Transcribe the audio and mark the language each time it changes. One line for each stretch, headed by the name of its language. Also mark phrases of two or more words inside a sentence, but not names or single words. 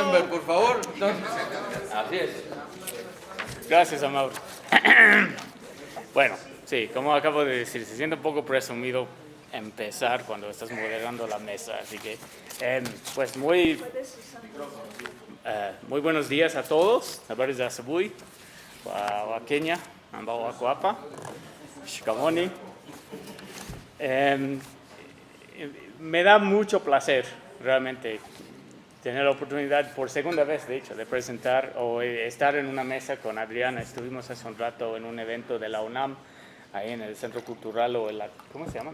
Spanish: Rosenberg, por favor. Entonces, así es. Gracias, Amaury. Bueno, sí, como acabo de decir, se siente un poco presumido empezar cuando estás moderando la mesa. Así que, pues muy buenos días a todos.
Swahili: Habari za asubuhi wa Kenya ambao wako hapa. Shikamoni.
Spanish: Me da mucho placer realmente tener la oportunidad por segunda vez, de hecho, de presentar o estar en una mesa con Adriana. Estuvimos hace un rato en un evento de la UNAM, ahí en el Centro Cultural o en la, ¿cómo se llama?